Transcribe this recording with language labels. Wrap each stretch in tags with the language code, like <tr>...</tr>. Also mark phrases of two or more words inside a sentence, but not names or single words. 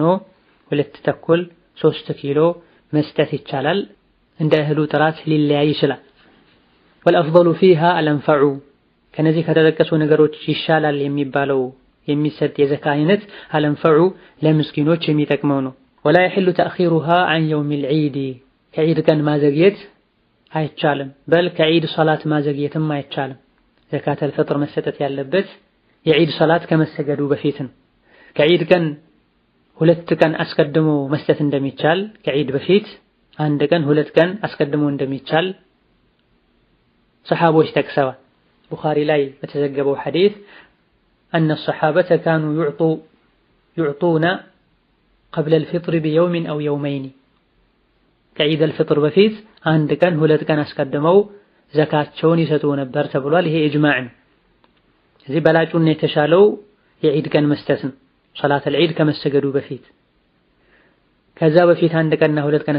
<am>2 ተኩል 3 ኪሎ መስጠት ይቻላል። እንደ እህሉ ጥራት ሊለያይ ይችላል።</am> <ar>والأفضل فيها الأنفع</ar> <am>ከነዚህ ከተጠቀሱ ነገሮች ይሻላል የሚባለው የሚሰጥ የዘካ አይነት አልአንፈዑ ለምስኪኖች የሚጠቅመው ነው።</am> <ar>ولا يحل تأخيرها عن يوم العيد</ar> <am>ከዒድ ቀን ማዘግየት አይቻልም። በል ከዒድ ሶላት ማዘግየትም አይቻልም።</am> <ar>زكاة الفطر</ar> <am>መሰጠት ያለበት የዒድ ሶላት ከመሰገዱ በፊት ነው። ከዒድ ቀን 2 ቀን አስቀድሞ መስጠት እንደሚቻል ከዒድ በፊት 1 ቀን 2 ቀን አስቀድሞ እንደሚቻል ሰሃቦች ጠቅሰዋል። ቡኻሪ ላይ በተዘገበው ሐዲስ</am> <ar>أن الصحابة كانوا يعطون قبل الفطر بيوم أو يومين عيد الفطر</ar> <am>በፊት 1 ቀን 2 ቀን አስቀድመው ዘካቸውን ይሰጡ ነበር ተብሏል። ይሄ ኢጅማዕ ነው። እዚህ በላጩና የተሻለው የዒድ ቀን መስጠት ነው።</am> <ar>صلاة العيد</ar> <am>ከመሰገዱ በፊት ከዛ በፊት 1 ቀንና 2 ቀን</am>